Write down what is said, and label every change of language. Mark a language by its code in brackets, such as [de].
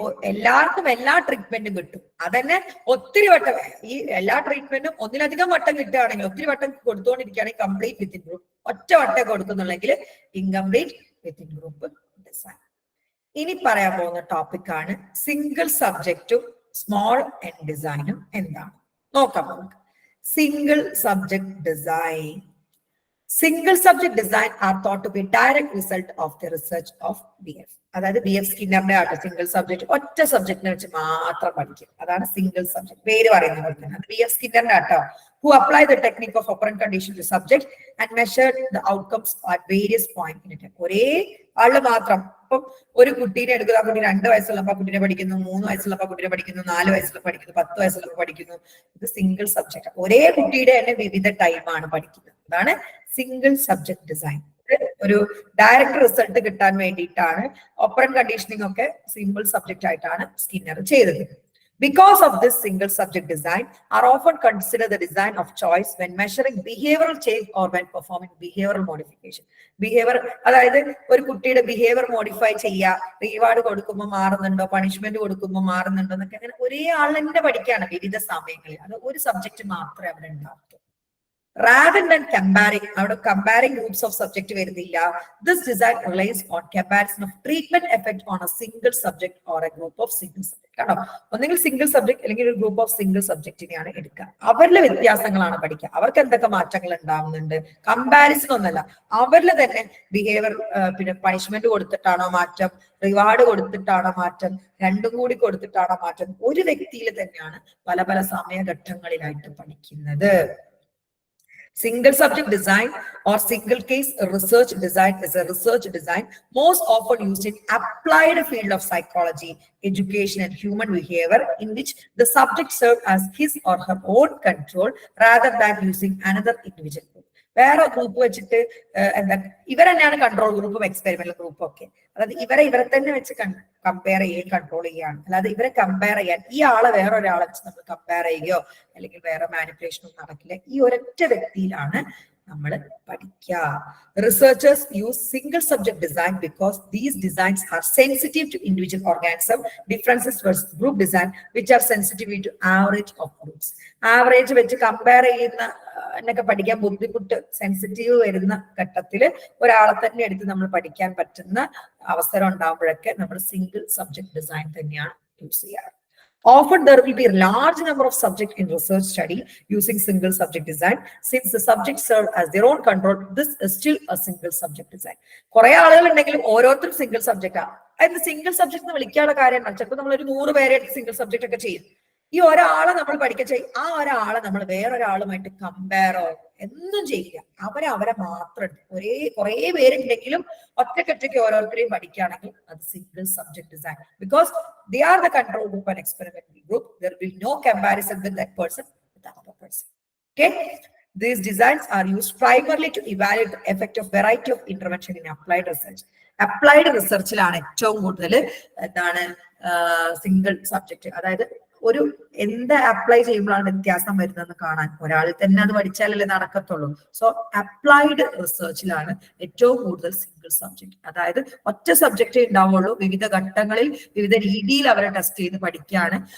[ml] എല്ലാവർക്കും എല്ലാ ട്രീറ്റ്മെന്റും കിട്ടും. അതന്നെ ഒത്തിരി വട്ടം ഈ എല്ലാ ട്രീറ്റ്മെന്റും ഒന്നിലധികം വട്ടം കിട്ടുകയാണെങ്കിൽ, ഒത്തിരി വട്ടം കൊടുത്തുകൊണ്ടിരിക്കുകയാണെങ്കിൽ കംപ്ലീറ്റ് വിത്തിൻ ഗ്രൂപ്പ്. ഒറ്റ വട്ടം കൊടുക്കുന്നുണ്ടെങ്കിൽ ഇൻകംപ്ലീറ്റ് വിത്തിൻ ഗ്രൂപ്പ് ഡിസൈൻ. ഇനി പറയാൻ പോകുന്ന ടോപ്പിക്കാണ് സിംഗിൾ സബ്ജക്റ്റും സ്മോൾ എൻ ഡിസൈനും എന്താണ് നോക്കാം നമുക്ക്. Single subject design. [en] Single subject design are thought to be a direct result of the research of BF. [ml] അതായത് BF സ്കിന്നറിന്റെ ആട്ടോ സിംഗിൾ സബ്ജക്ട്, ഒറ്റ സബ്ജക്റ്റിനെ വെച്ച് മാത്രം പഠിക്കും. അതാണ് സിംഗിൾ സബ്ജക്ട്, പേര് പറയുന്ന പോലെ തന്നെ. BF സ്കിന്നറിന്റെ ആട്ടോ [en] who apply the technique of operant condition to subject and measured the outcomes at various points in it. [ml] ഒരേ ആള് മാത്രം. ഇപ്പം ഒരു കുട്ടീനെ എടുക്കുക, ആ കുട്ടി 2 വയസ്സുള്ളപ്പോ കുട്ടീനെ പഠിക്കുന്നു, 3 വയസ്സുള്ളപ്പോ കുട്ടീനെ പഠിക്കുന്നു, 4 വയസ്സുള്ള പഠിക്കുന്നു, 10 വയസ്സുള്ളപ്പോ പഠിക്കുന്നു. ഇത് സിംഗിൾ സബ്ജക്ട്. ഒരേ കുട്ടിയുടെ തന്നെ വിവിധ ടൈമാണ് പഠിക്കുന്നത്. അതാണ് സിംഗിൾ സബ്ജക്ട് ഡിസൈൻ. ഒരു ഡയറക്റ്റ് റിസൾട്ട് കിട്ടാൻ വേണ്ടിയിട്ടാണ് ഓപ്പറന്റ് കണ്ടീഷനിങ് ഒക്കെ സിംഗിൾ സബ്ജക്റ്റ് ആയിട്ടാണ് സ്കിന്നർ ചെയ്തത്. [en] Because of this, single subject design are often considered the design of choice when measuring behavioral change or when performing behavioral modification. [ml] Behavior, അതായത് ഒരു കുട്ടിയുടെ behaviour modify ചെയ്യുക, reward കൊടുക്കുമ്പോൾ മാറുന്നുണ്ടോ, punishment കൊടുക്കുമ്പോൾ മാറുന്നുണ്ടോ എന്നൊക്കെ അങ്ങനെ ഒരേ ആൾ തന്നെ പഠിക്കുകയാണ് വിവിധ സമയങ്ങളിൽ. അത് ഒരു സബ്ജക്ട് മാത്രമേ അവിടെ ഉണ്ടാവൂ. [en] Rather than comparing, out of comparing groups of subject [ml] വരുന്നില്ല. [en] This design relies on comparison of treatment effect on a single subject or a group of single subject. [ml] കാരണം ഒന്നെങ്കിൽ സിംഗിൾ സബ്ജക്ട് അല്ലെങ്കിൽ ഒരു ഗ്രൂപ്പ് ഓഫ് സിംഗിൾ സബ്ജക്റ്റിനെയാണ് എടുക്കുക. അവരിലെ വ്യത്യാസങ്ങളാണ് പഠിക്കുക. അവർക്ക് എന്തൊക്കെ മാറ്റങ്ങൾ ഉണ്ടാവുന്നുണ്ട്, കമ്പാരിസൺ ഒന്നല്ല. അവരിൽ തന്നെ ബിഹേവിയർ, പിന്നെ പണിഷ്മെന്റ് കൊടുത്തിട്ടാണോ മാറ്റം, റിവാർഡ് കൊടുത്തിട്ടാണോ മാറ്റം, രണ്ടും കൂടി കൊടുത്തിട്ടാണോ മാറ്റം, ഒരു വ്യക്തിയിൽ തന്നെയാണ് പല പല സമയഘട്ടങ്ങളിലായിട്ട് പഠിക്കുന്നത്. [en] Single subject design or single case research design is a research design most often used in applied field of psychology, education and human behavior, in which the subject serves as his or her own control rather than using another individual group. [ml] വേറെ group വെച്ചിട്ട് എന്താ ഇവർ തന്നെയാണ് control ഗ്രൂപ്പും experimental ഗ്രൂപ്പും ഒക്കെ. അതായത് ഇവരെ തന്നെ വെച്ച് കമ്പയർ ചെയ്യുകയും കൺട്രോൾ ചെയ്യുകയാണ്. അല്ലാതെ ഇവരെ കമ്പയർ ചെയ്യാൻ ഈ ആളെ വേറൊരാളെ വെച്ച് നമ്മൾ കമ്പയർ ചെയ്യുകയോ അല്ലെങ്കിൽ വേറെ മാനിപ്പുലേഷനും നടക്കില്ല. ഈ ഒരൊറ്റ വ്യക്തിയിലാണ് നമ്മൾ പഠിക്കുക. [en] Researchers use single subject design because these designs are sensitive to individual organism differences versus group design which are sensitive to average of groups. [ml] Average വെച്ച് കമ്പയർ ചെയ്യുന്ന എന്നൊക്കെ പഠിക്കാൻ ബുദ്ധിമുട്ട്, സെൻസിറ്റീവ് വരുന്ന ഘട്ടത്തില് ഒരാളെ തന്നെ എടുത്ത് നമ്മൾ പഠിക്കാൻ പറ്റുന്ന അവസരം ഉണ്ടാകുമ്പോഴൊക്കെ നമ്മൾ സിംഗിൾ സബ്ജക്ട് ഡിസൈൻ തന്നെയാണ് യൂസ് ചെയ്യാറ്. [en] Often there will be a large number of subjects in research study using single subject design. Since the subjects serve as their own control, this is still a single subject design. [ml] കുറെ ആളുകൾ ഉണ്ടെങ്കിലും ഓരോരുത്തരും single subject ആണ്. അതിന് single subject വിളിക്കാനുള്ള കാര്യമാണ്. ചിലപ്പോൾ നമ്മൾ ഒരു 100 പേരെ സിംഗിൾ സബ്ജക്ട് ഒക്കെ ചെയ്യും. ഈ ഒരാളെ നമ്മൾ പഠിക്കാൻ ചെയ്യും, ആ ഒരാളെ നമ്മൾ വേറൊരാളുമായിട്ട് കമ്പയറോ എന്നും ചെയ്യില്ല. അവരെ മാത്രം കുറെ പേരുണ്ടെങ്കിലും ഒറ്റക്കൊറ്റയ്ക്ക് ഓരോരുത്തരെയും പഠിക്കുകയാണെങ്കിൽ അത് single subject design. [en] Because they are the control group and experimental group. There will be no comparison with that person with another person. Okay, these designs are used primarily to evaluate the effect of variety of intervention in applied research. [ml] Applied റിസർച്ചിലാണ് ഏറ്റവും കൂടുതൽ എന്താണ് single subject. അതായത് ഒരു എന്ത് apply ചെയ്യുമ്പോഴാണ് വ്യത്യാസം വരുന്നതെന്ന് കാണാൻ ഒരാളിൽ തന്നെ അത് പഠിച്ചാലല്ലേ നടക്കത്തുള്ളൂ. സോ അപ്ലൈഡ് റിസർച്ചിലാണ് ഏറ്റവും കൂടുതൽ സിംഗിൾ സബ്ജക്ട്. അതായത് ഒറ്റ സബ്ജക്റ്റേ ഉണ്ടാവുള്ളൂ. വിവിധ ഘട്ടങ്ങളിൽ വിവിധ രീതിയിൽ അവരെ ടെസ്റ്റ് ചെയ്ത് പഠിക്കുകയാണ്.